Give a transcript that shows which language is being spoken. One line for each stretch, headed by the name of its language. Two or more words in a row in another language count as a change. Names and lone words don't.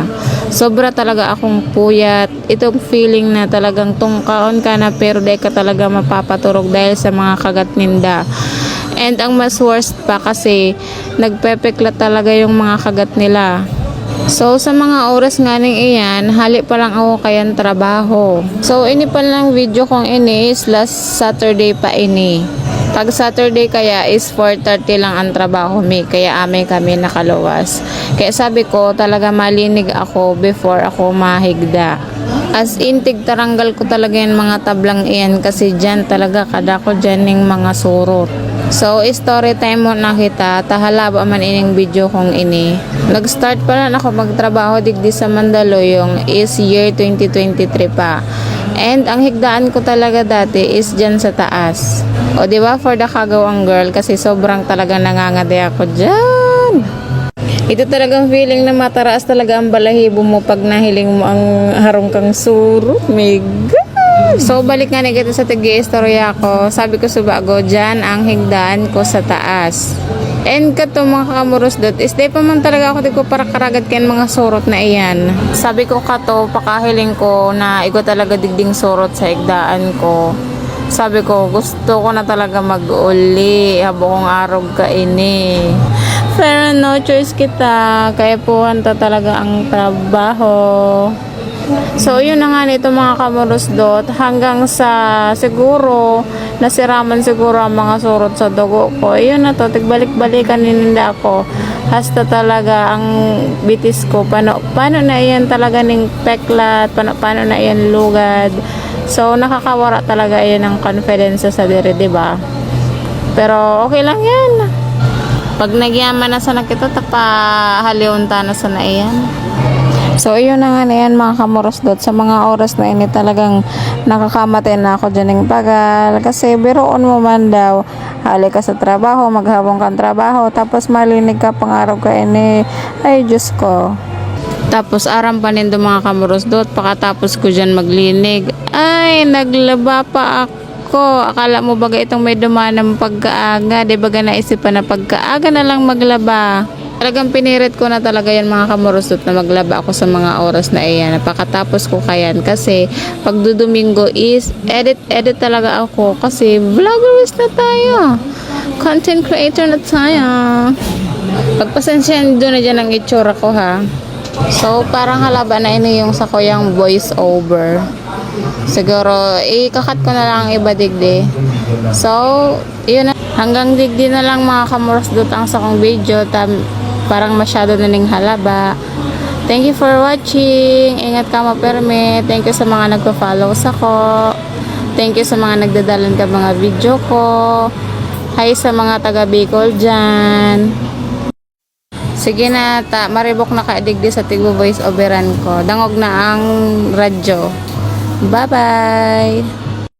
Bikol: Sobra talaga akong puyat. Itong feeling na talagang tungkaon ka na pero dae ka talaga mapapaturog dahil sa mga kagat ninda.
Filipino: And ang mas worst pa kasi nagpepekla talaga yung mga kagat nila.
Bikol: So, sa mga oras nga ning iyan, hali pa lang ako kayan trabaho. So, ini pa lang video kong ini is last Saturday pa ini. Pag Saturday kaya is 4:30 lang ang trabaho mi. Kaya amay kami nakaluwas. Kaya sabi ko talaga malinig ako before ako mahigda.
English: As in,
Bikol: tigtaranggal ko talaga yung mga tablang iyan kasi dyan talaga kada ko dyan yung mga surot. So, story time mo na kita. Tahalaba man ining video kong ini. Nag-start pa lang ako magtrabaho digdi sa Mandaluyong is year 2023 pa. And ang higdaan ko talaga dati is dyan sa taas.
Filipino: O diba
English: for the
Filipino: kagawang girl kasi sobrang talaga nangangade ako dyan.
Bikol: Ito talagang feeling na mataraas talaga ang balahibo mo pag nahiling mo ang harong kang surot. Mega! So, balik nga nagito sa tigi-istorya ko. Sabi ko sa bago, dyan ang higdaan ko sa taas. And kato mga kamurosdot, is di pa man talaga ako ko para karagad kayan mga surot na iyan. Sabi ko kato, pakahiling ko na iko talaga digding surot sa higdaan ko. Sabi ko, gusto ko na talaga mag-uli habang arog ka ini. Pero
English: no choice
Bikol: kita, kaya puhan ta talaga ang trabaho. So, yun na nga nito mga kamurosdot. Hanggang sa siguro, nasiraman siguro ang mga surot sa dugo ko. Yun na to, tigbalik-balikan nininda ako. Hasta talaga ang bitis ko. Paano na yan talaga ning peklat, paano na yan lugad. So, nakakawara talaga yan ng confidence sa diri, diba?
Filipino: Pero, okay lang yan.
Bikol: Pag nagyaman na sa nakita, tapahaliunta na sa na yan. So, yun na nga na yan mga kamurosdot. Sa mga oras na ini talagang nakakamatay na ako dyan ng pagal. Kasi biroon mo man daw, hali ka sa trabaho, maghabong kang trabaho, tapos malinig ka pangarap ka ini. Ay, Diyos ko. Tapos aram pa nindo mga kamurosdot, pakatapos ko dyan maglinig. Ay, naglaba pa ako. Akala mo baga itong may dumanang pagkaaga. Di baga naisipan na pagkaaga na lang maglaba. Talagang pinirit ko na talaga yan mga kamurosdot na maglaba ako sa mga oras na iyan. Napakatapos ko kayan kasi pag Domingo is edit talaga ako kasi vloggerist na tayo.
English: Content creator
Bikol: na tayo. Pagpasensyahan doon na dyan ang itsura ko ha. So parang halaba na ini yung sa kuyang
English: voice over.
Bikol: Siguro ikakat ko na lang iba digdi.
Filipino: So yun na.
Bikol: Hanggang digdi na lang mga kamurosdot ang sa kong video. Parang masyado na ning halaba.
English: Thank you for watching.
Bikol: Ingat ka maperme.
English: Thank you
Bikol: sa mga nagpa-follow sa ko.
English: Thank you
Bikol: sa mga nagdadalan ka mga video ko. Hi sa mga taga Bicol dyan. Sige na, maribok na kaidigdi sa tigo
English: voice overan
Bikol: ko. Dangog na ang radyo.
English: Bye-bye!